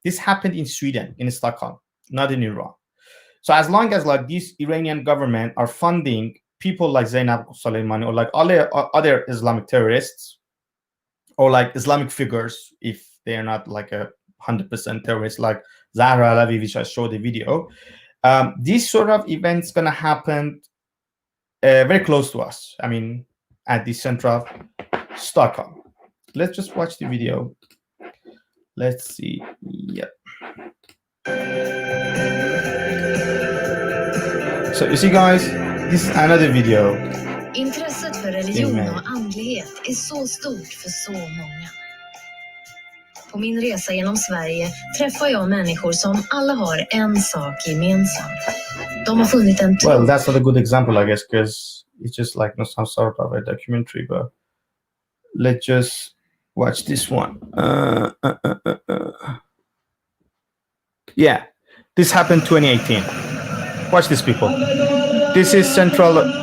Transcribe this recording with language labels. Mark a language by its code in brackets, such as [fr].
[en] This happened in Sweden, in Stockholm, not in Iran. So as long as like this Iranian government are funding people like Zeinab Soleimani or like other Islamic terrorists or like Islamic figures, if they are not like 100% terrorists, like Zahra Alavi, which I showed the video, these sort of events gonna happen very close to us. I mean, at the center of Stockholm. Let's just watch the video. Let's see. Yep. So you see, guys, this is another video. [sv] Intresset för religion och andlighet är så stort för så många. På min resa genom Sverige träffar jag människor som alla har en sak gemensamt. De har funnit en tro. [en] Well, that's not a good example, I guess, because it's just like some sort of a documentary, but let's just watch this one. Yeah, this happened 2018. Watch this, people. This is central.